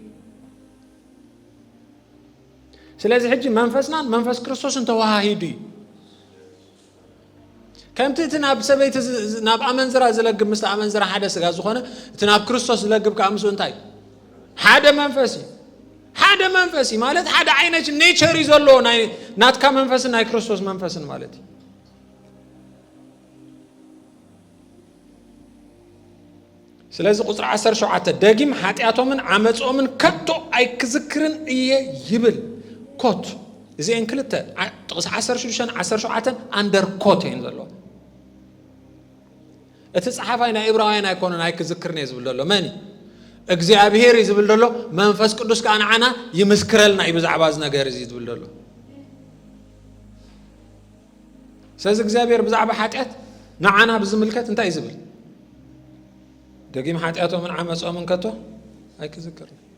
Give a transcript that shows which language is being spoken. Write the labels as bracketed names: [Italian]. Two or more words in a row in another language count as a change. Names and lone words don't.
[Tigrinya] ስለዚህ ሕጂ መንፈስና መንፈስ ክርስቶስን ተዋሃሂዱ እዩ ከምቲ እቲ ናብ ሰበይቲ ናብ ኣመንዝራ ዝለግብ ምስ ኣመንዝራ ሓደ ስጋ ዝኾነ እቲ ናብ ክርስቶስ ዝለግብ ከዓ ምስ እንታይ ሓደ መንፈስ እዩ ሓደ መንፈስ ማለት ሓደ ዓይነት ኔቸር ይዘሎ ናትካ መንፈስ ናይ ክርስቶስ መንፈስን ማለት ስለዚህ ቁጥር 17 ደጊም ኃጢአቶምን አመጾምን ከቶ አይክዝክርን እየ ይብል ኮት እዚን ክልተ ጥቅስ 16 [English] under quote [Tigrinya] ይንዘሎ እቲ ጸሐፋይ ናይ ዕብራውያን አይኮነን አይክዝክርን ይዝብል ዘሎ ማኒ እግዚአብሔር ይዝብል ዘሎ መንፈስ ቅዱስ ከአንዓና ይመስክረልና ይብዛዕባ ነገር ይዝብል ዘሎ ስለዚህ እግዚአብሔር ብዛዕባ ኃጢአት ንዓና ብዝምልከት እንታይ ይዝብል ደጊም ኃጢአቶምን አመጾምን ከቶ አይክዝክርን